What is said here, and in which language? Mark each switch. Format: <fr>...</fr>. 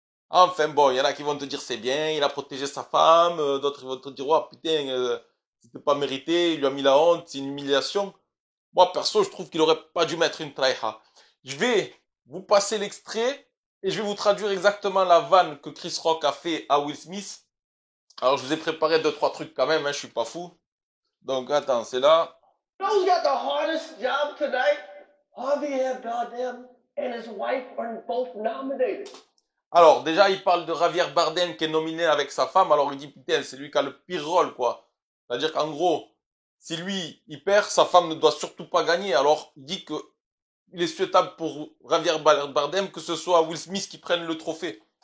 <fr>Enfin bon, il y en a qui vont te dire c'est bien, il a protégé sa femme, d'autres ils vont te dire, oh putain, c'était pas mérité, il lui a mis la honte, c'est une humiliation. Moi, perso, je trouve qu'il aurait pas dû mettre une tryhard. Je vais vous passer l'extrait et je vais vous traduire exactement la vanne que Chris Rock a fait à Will Smith. Alors, je vous ai préparé deux, trois trucs quand même, hein, je suis pas fou. Donc, attends, c'est là.</fr> <en>Who's got the hardest job tonight? Javier Bardem and his wife are both nominated.</en> <fr>Alors, déjà, il parle de Javier Bardem qui est nominé avec sa femme. Alors, il dit, putain, c'est lui qui a le pire rôle, quoi. C'est-à-dire qu'en gros, si lui, il perd, sa femme ne doit surtout pas gagner. Alors, il dit que il est souhaitable pour Javier Bardem que ce soit Will Smith qui prenne le trophée.</fr>